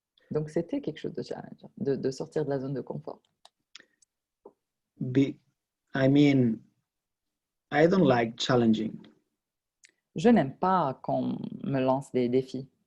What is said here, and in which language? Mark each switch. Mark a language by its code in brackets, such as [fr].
[fr] Donc, c'était quelque chose de challenge, de sortir de la zone de confort. [en] I mean, I don't like challenging. [fr] Je n'aime pas qu'on me lance des défis.